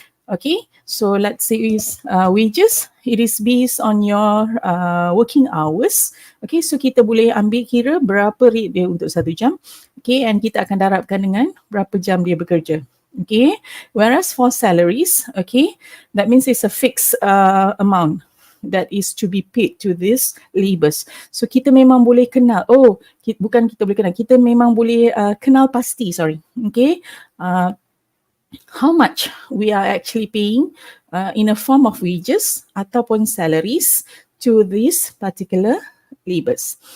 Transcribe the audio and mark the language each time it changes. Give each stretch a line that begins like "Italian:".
English: Okay, so let's say is wages, it is based on your working hours.
Malay: Okay, so kita boleh ambil kira berapa rate dia untuk 1 jam. Okay, and kita akan darabkan dengan berapa jam dia bekerja.
English: Okay, whereas for salaries, okay, that means it's a fixed amount that is to be paid to these labours.
Malay: So kita memang boleh kenal, bukan kita boleh kenal, kita memang boleh kenal pasti, okay,
English: how much we are actually paying in a form of wages
Malay: ataupun
English: salaries to these particular labours.